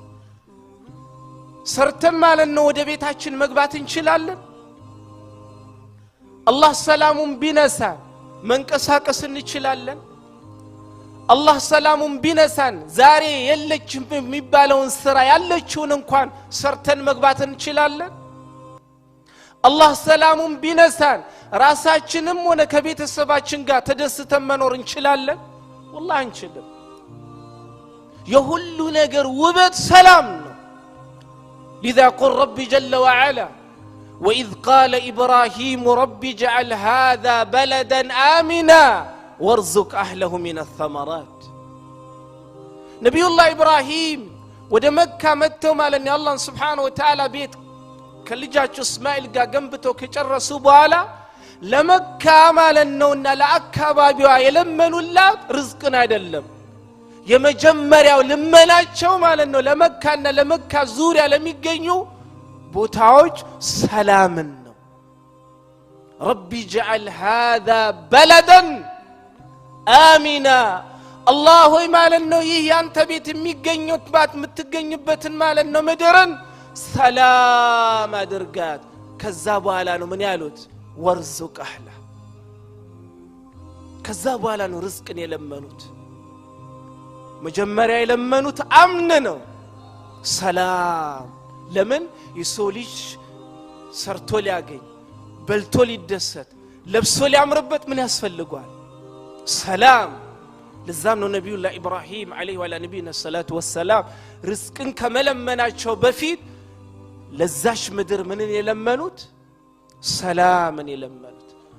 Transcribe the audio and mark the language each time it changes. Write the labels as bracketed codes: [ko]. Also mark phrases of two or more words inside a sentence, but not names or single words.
[am] ሰርተን ማለት ነው ወደ ቤታችን መግባት እንችላለን አላህ ሰላሙን ቢነሳን መንቀሳቀስ እንችላለን አላህ ሰላሙን ቢነሳን ዛሬ የለችም የሚባለውን ስራ ያለችውን እንኳን ሰርተን መግባት እንችላለን አላህ ሰላሙን ቢነሳን ራሳችንም ሆነ ከቤተሰባችን ጋር ተደስተን መኖር እንችላለን والله አንችልም የሁሉ ነገር ውበት ሰላም ነው [ar] لذا قل ربي جل وعلا وإذ قال إبراهيم ربي اجعل هذا بلدا آمنا وارزق أهله من الثمرات نبي الله إبراهيم [am] ወደ መካ መጥተው ማለት ነው አላህ [ar] سبحانه وتعالى [am] ቤት ከልጃቸው እስማኤል ጋር ገንብተው ከጨረሱ በኋላ ለመካ ማለት ነውና ለአካባቢዋ የለመኑላት ርዝቅን አይደለም የመጀመሪያው ልመናቸው ማለት ነው ለመካና ለመካ ዙሪያ ለሚገኙ ቦታዎች ሰላምን ነው [ar] ربي اجعل هذا بلدا آمنا [am] الله ማለት ነው ይህ ያንተ ቤት የሚገኙት ባት የምትገኝበትን ማለት ነው ምድርን ሰላም አድርጋት ከዛ በኋላ ነው ምን ያሉት [ar] وارزق أهله [am] ከዛ በኋላ ነው ርዝቅን የለመኑት መጀመሪያ የለመኑት አምን ነው ሰላም ለምን የሰው ልጅ ሰርቶ ሊያገኝ በልቶ ሊደሰት ለብሶ ሊያምርበት ምን ያስፈልጋል ሰላም ለዛም ነው ነብዩላህ ኢብራሂም [ar] عليه وعلى نبينا الصلاة والسلام [am] ርዝቅን ከመለመናቸው በፊት ለዛሽ ምድር ምንን የለመኑት ሰላምን የለመኑት